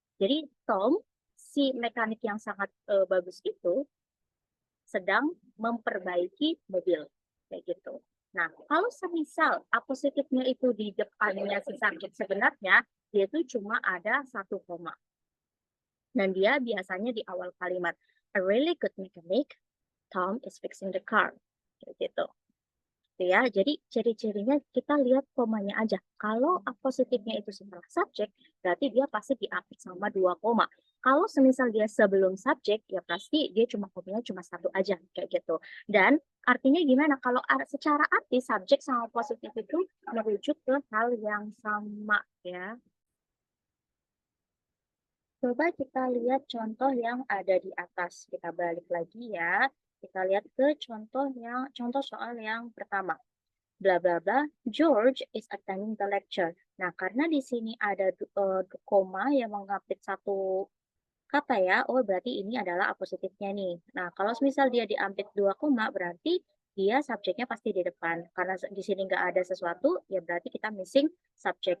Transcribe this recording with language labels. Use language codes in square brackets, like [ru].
[id] Jadi Tom, si mekanik yang sangat bagus itu, sedang memperbaiki mobil. Kayak gitu. Nah, kalau semisal apositifnya itu di depannya si subjek sebenarnya, dia itu cuma ada satu koma. Dan dia biasanya di awal kalimat, [en] a really good mechanic, Tom is fixing the car. [id] Kayak gitu. Ya, jadi ciri-cirinya kita lihat komanya aja. Kalau positifnya itu setelah subjek, berarti dia pasti diapit sama dua koma. Kalau semisal dia sebelum subjek, ya pasti dia cuma komanya cuma satu aja, kayak gitu. Dan artinya gimana? Kalau secara arti subjek sama positif itu merujuk ke hal yang sama, ya. Coba kita lihat contoh yang ada di atas. Kita balik lagi ya. Kita lihat ke contoh soal yang pertama. [en] Bla bla bla, George is attending the lecture. [id] Nah, karena di sini ada koma yang mengapit satu kata ya, oh berarti ini adalah apositifnya nih. Nah, kalau misal dia diampit dua koma, berarti dia subjeknya pasti di depan. Karena di sini nggak ada sesuatu, ya berarti kita missing subjek.